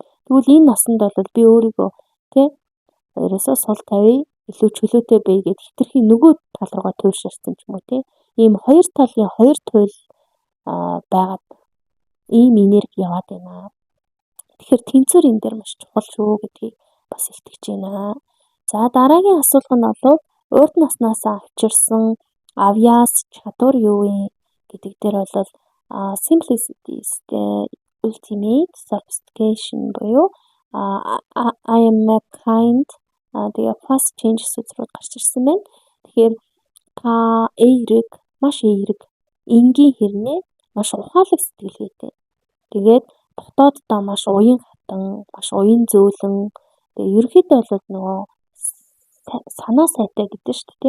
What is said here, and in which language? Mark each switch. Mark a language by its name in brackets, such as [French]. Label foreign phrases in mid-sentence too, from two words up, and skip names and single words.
[Mongolian] Тэгвэл энэ насанд бол би өөрийгөө ерөөсөө сул тавья, илүү чөлөөтэй бай гэд хитрхи нөгөө тал руугаа туйлширсан ч юм уу ийм хоёр талын хоёр туйл байгаад ийм энерги яваад байна. Тэгэхээр тэнцвэр энэ дээр маш чухал шүү гэдгийг бас илтгэж байна. За дараагийн асуулга нь бол урд наснаасаа авчирсан авьяас чадвар юу вэ гэдэг дээр бол [English] simplicity is the ultimate sophistication [Mongolian] буюу [English] I am a kind [Mongolian] тэгээ [English] fast changes [Mongolian] үзрүүд гарч ирсэн байна. Тэгэхээр та маш эерэг, энгийн хэрнээ маш ухаалаг сэтгэлгээтэй. Тэгээд дотооддоо маш уян хатан, маш уян зөөлөн. Тэгээ ерөнхийдөө бол нөгөө санаа сайтай гэдэг шүү дээ.